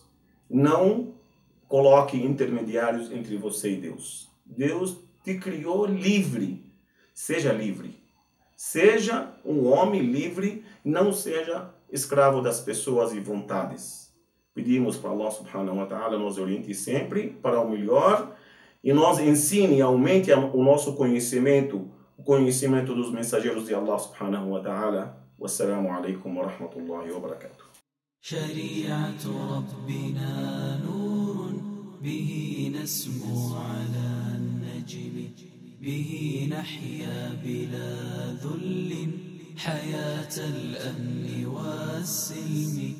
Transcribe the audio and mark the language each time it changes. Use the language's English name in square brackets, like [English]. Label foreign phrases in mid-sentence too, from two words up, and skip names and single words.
[Portuguese] Não coloque intermediários entre você e Deus. Deus te criou livre. Seja livre. Seja um homem livre, não seja escravo das pessoas e vontades. Pedimos para Allah [Arabic] سبحانه وتعالى [Portuguese] nos oriente sempre para o melhor e nos ensine e aumente o nosso conhecimento, o conhecimento dos mensageiros de Allah [Arabic] سبحانه وتعالى. والسلام عليكم ورحمة الله وبركاته. شريعة ربنا نور به نسمو على النجم به نحيا بلا ذل حياة الأمن والسلم